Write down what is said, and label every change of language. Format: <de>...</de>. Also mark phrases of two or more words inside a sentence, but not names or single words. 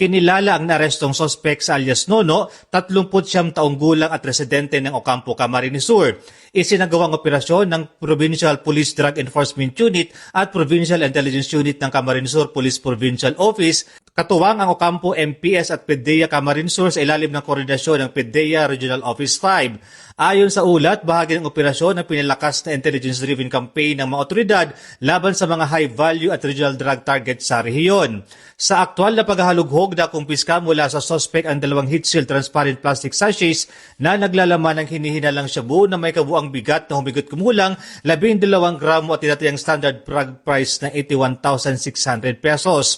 <tl>Kinilala ang narestong sospek sa alias Nono, 39 taong gulang at residente ng Ocampo, Camarines Sur. Isinagawang operasyon ng Provincial Police Drug Enforcement Unit at Provincial Intelligence Unit ng Camarines Sur Police Provincial Office, katuwang ang Ocampo MPS at PDEA Camarines Sur sa ilalim ng koordinasyon ng PDEA Regional Office 5. Ayon sa ulat, bahagi ng operasyon ng pinalakas na</tl> <en>intelligence-driven campaign</en> <tl>ng mga otoridad laban sa mga high-value at</tl> <en>regional drug target</en> <tl>sa rehiyon. Sa aktual na paghahalughog na kumpiska mula sa suspect ang 2</tl> <en>heat-sealed transparent plastic sachets</en> <tl>na naglalaman ng hinihinalang shabu na may kabuang bigat na humigot kumulang 12 gramo at tinatayang</tl> <en>standard drug price</en> <tl>na 81,600 pesos.</tl>